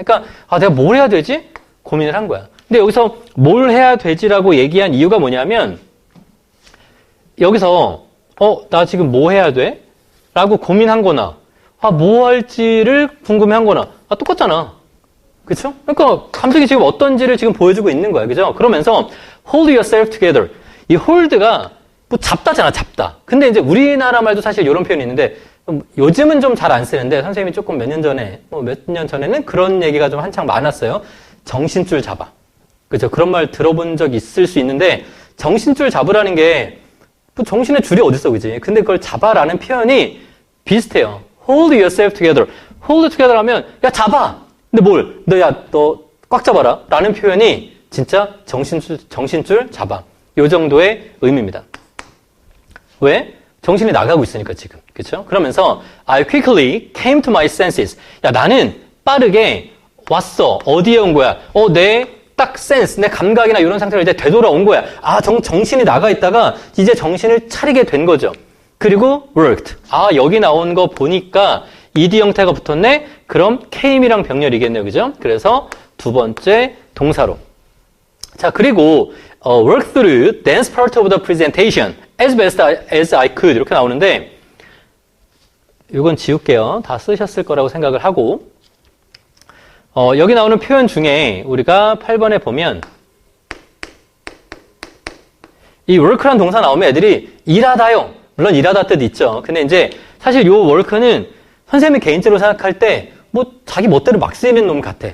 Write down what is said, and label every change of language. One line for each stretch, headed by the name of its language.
Korean: 그러니까 내가 뭘 해야 되지? 고민을 한 거야. 근데 여기서 뭘 해야 되지라고 얘기한 이유가 뭐냐면 여기서 나 지금 뭐 해야 돼? 라고 고민한 거나 뭐 할지를 궁금해한 거나 똑같잖아. 그쵸? 그러니까 감정이 지금 어떤지를 지금 보여주고 있는 거야. 그죠? 그러면서
English: hold yourself together.
Korean: 이 hold가 뭐 잡다잖아, 잡다. 근데 이제 우리나라 말도 사실 이런 표현이 있는데 요즘은 좀 잘 안 쓰는데 선생님이 조금 몇 년 전에 몇 년 전에는 그런 얘기가 좀 한창 많았어요. 정신줄 잡아. 그죠? 그런 말 들어본 적 있을 수 있는데 정신줄 잡으라는 게 뭐 정신의 줄이 어딨어, 그지? 근데 그걸 잡아라는 표현이 비슷해요.
English: hold yourself together. hold together
Korean: 하면 야 잡아. 근데 뭘? 너 꽉 잡아라. 라는 표현이 진짜 정신줄 잡아. 요 정도의 의미입니다. 왜? 정신이 나가고 있으니까 지금. 그쵸? 그러면서
English: I quickly came to my senses.
Korean: 야 나는 빠르게 왔어. 어디에 온 거야? 내 딱 센스, 내 감각이나 이런 상태로 이제 되돌아온 거야. 정신이 나가 있다가 이제 정신을 차리게 된 거죠. 그리고 worked. 여기 나온 거 보니까 ed 형태가 붙었네? 그럼 came이랑 병렬이겠네요. 그죠? 그래서 두 번째 동사로. 자, 그리고
English: work through dance part of the presentation as best as I could
Korean: 이렇게 나오는데 이건 지울게요. 다 쓰셨을 거라고 생각을 하고 여기 나오는 표현 중에 우리가 8번에 보면 이 work라는 동사 나오면 애들이 일하다요. 물론 일하다 뜻 있죠. 근데 이제 사실 요 work는 선생님이 개인적으로 생각할 때 자기 멋대로 막 쓰이는 놈 같아.